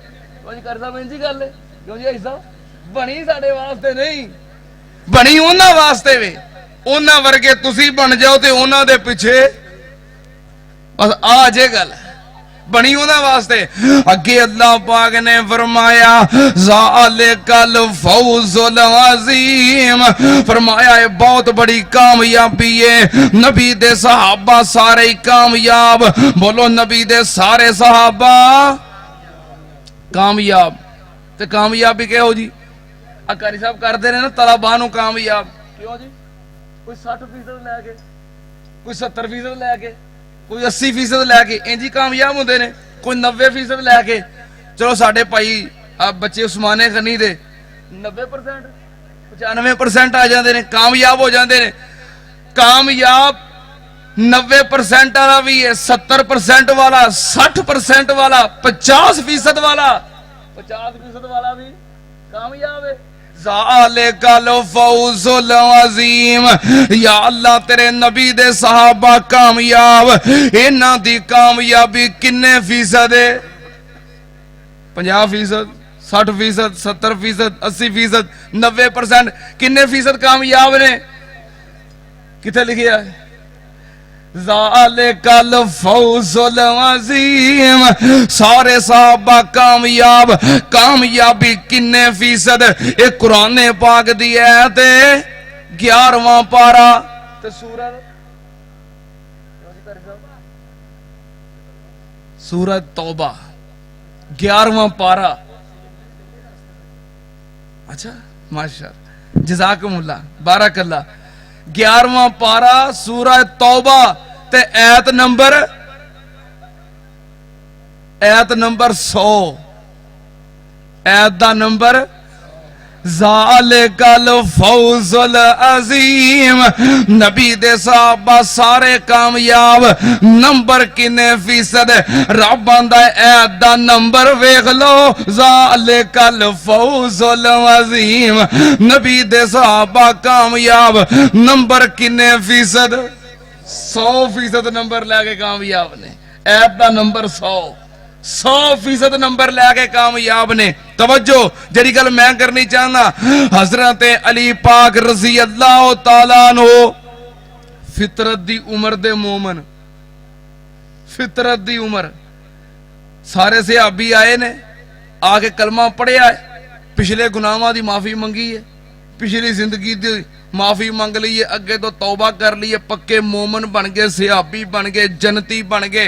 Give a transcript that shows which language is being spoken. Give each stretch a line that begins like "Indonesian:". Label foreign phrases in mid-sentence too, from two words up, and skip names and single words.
Punjabi: کر صاحب اینجی گل ہے، کیوں جی بھائی صاحب؟ بنی ساڈے واسطے نہیں، بنی اوہناں واسطے وے. اوہناں ورگے تسی بن جاؤ تے اوہناں دے پچھے، بس آ جے گل بنی اوہناں واسطے. اگے اللہ پاک نے فرمایا
Arabic: ذلك الفوز العظيم.
Urdu: فرمایا یہ بہت بڑی کامیابی ہے.
Punjabi: نبی دے صحابہ سارے ہی کامیاب۔ بولو نبی دے سارے صحابہ کامیاب. تے کامیابی کیا ہو جی? اکاری صاحب کرتے رہے نا طلبانوں کامیاب. کیوں جی? کوئی 60% لے کے، کوئی 70% لے کے، کوئی 80% لے کے اینجی کامیاب ہوندے نے، کوئی 90% لے کے. چلو ساڈے بھائی بچے عثمانِ غنی دے 90% 95%
Urdu: آ جاتے ہیں، کامیاب ہو جاتے ہیں. کامیاب 90% والا بھی ہے، 70% والا، 60% والا، 50% والا، 50% والا بھی کامیاب ہے.
Arabic: ذلك الفوز العظيم.
Punjabi: یا اللہ تیرے نبی دے صحابہ کامیاب. اِنہاں دی کامیابی کنے فیصد ہے? 50%, 60%, 70%, 80%, 90%। کنے فیصد کامیاب نے؟ کتھے لکھیا ہے?
Arabic: ذلك الفوز العظيم.
Punjabi: سارے صحابہ کامیاب۔ کامیابی کنے فیصد? یہ قرآن پاک دی آیت ہے، 11واں پارہ تے سورت توبہ، 11واں پارہ.
Arabic: اچھا ما شاء الله، جزاكم الله، بارك الله.
Punjabi: 11واں پارہ سورہ توبہ تے آیت نمبر 100. آیت دا نمبر
Arabic: ذلك الفوز العظيم.
Punjabi: نبی دے صحابہ سارے کامیاب. نمبر کنے فیصد؟ رب آندا آیت دا نمبر ویکھ لو,
Arabic: ذلك الفوز العظيم.
Punjabi: نبی دے صحابہ کامیاب۔ نمبر کنے فیصد? 100% نمبر لے کے کامیاب نے. آیت دا نمبر 100% نمبر لے کے کامیاب نے. توجہ، جیہڑی گل میں کرنی چاہنا، حضرت علی پاک
Arabic: رضي الله تعالى عنه
Punjabi: فطرت دی عمر دے مومن، فطرت دی عمر. سارے صحابی آئے نے، آ کے کلمہ پڑھیا ہے، پچھلے گناہوں دی معافی منگی ہے، پچھلی زندگی دی معافی منگ لئی ہے، اگے تو توبہ کر لئی ہے، پکے مومن بن گئے، صحابی بن گئے، جنتی بن گئے.